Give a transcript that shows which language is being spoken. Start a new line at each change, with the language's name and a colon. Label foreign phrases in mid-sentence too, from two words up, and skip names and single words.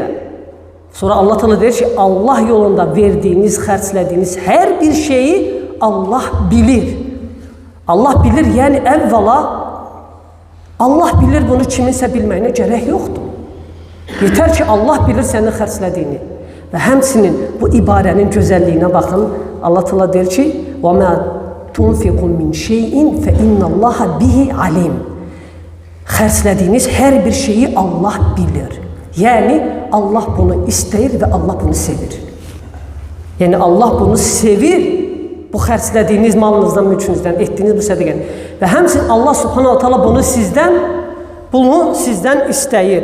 Azerbaijani: Sonra Allah Teala deyir ki, Allah yolunda verdiyiniz, xərclədiyiniz hər bir şeyi Allah bilir. Allah bilir, yəni əvvəla Allah bilir, bunu kiminsə bilməyinə gərək yoxdur. Yetər ki, Allah bilir sənin xərclədiyini. Və həmçinin bu ibarənin gözəlliyinə baxın. Allah Teala deyir ki,
Arabic: وَمَا تُنْفِقُ مِنْ شَيْءٍ فَإِنَّ اللّٰهَ بِهِ عَلِيمٌ.
Azerbaijani: Xərclədiyiniz hər bir şeyi Allah bilir. Yəni, Allah bunu istəyir və Allah bunu sevir. Yəni, Allah bunu sevir, bu xərclədiyiniz malınızdan, mülkünüzdən, etdiyiniz bu sədəqəni. Və həmçinin Allah
Arabic: سبحانه تعالى
Azerbaijani: bunu sizdən istəyir.